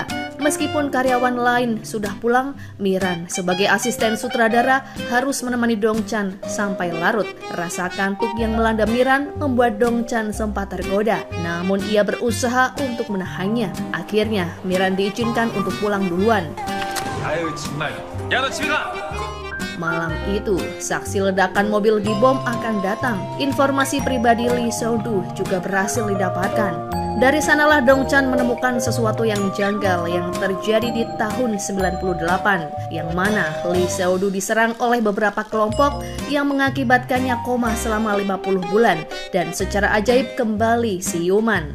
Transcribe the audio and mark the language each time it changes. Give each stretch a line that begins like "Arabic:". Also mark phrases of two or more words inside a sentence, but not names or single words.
Indonesian: Meskipun karyawan lain sudah pulang, Miran sebagai asisten sutradara harus menemani Dongchan sampai larut. Rasa kantuk yang melanda Miran membuat Dongchan sempat tergoda, namun ia berusaha untuk menahannya. Akhirnya, Miran diizinkan untuk pulang duluan.
Korean: 아유 정말. 야 너 집에 가.
Indonesian: Malam itu, saksi ledakan mobil dibom akan datang. Informasi pribadi Lee Seo-do juga berhasil didapatkan. Dari sanalah Dongchan menemukan sesuatu yang janggal yang terjadi di tahun 98, yang mana Lee Seo-do diserang oleh beberapa kelompok yang mengakibatkannya koma selama 50 bulan dan secara ajaib kembali siuman.